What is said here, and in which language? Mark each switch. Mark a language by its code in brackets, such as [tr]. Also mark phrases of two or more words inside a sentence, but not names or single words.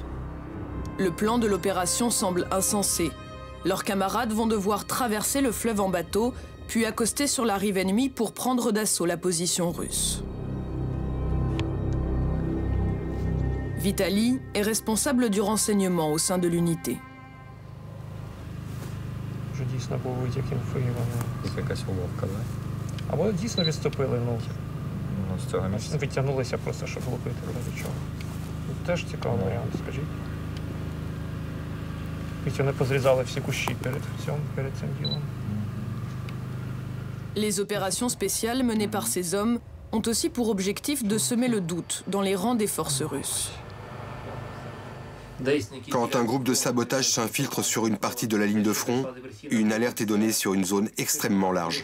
[fr] Le plan de l'opération semble insensé. Leurs camarades vont devoir traverser le fleuve en bateau, puis accoster sur la rive ennemie pour prendre d'assaut la position russe. Vitali est responsable du renseignement au sein de l'unité. [uk] А вони дійсно відступили, з цього місця. Відтягнулися просто, щоб лупити, ради чого. Теж цікавий варіант, скажіть. І вони позрізали всі кущі перед цим ділом. [fr] Les opérations spéciales menées par ces hommes ont aussi pour objectif de semer le doute dans les rangs des forces russes. Quand un groupe de sabotage s'infiltre sur une partie de la ligne de front, une alerte est donnée sur une zone extrêmement large.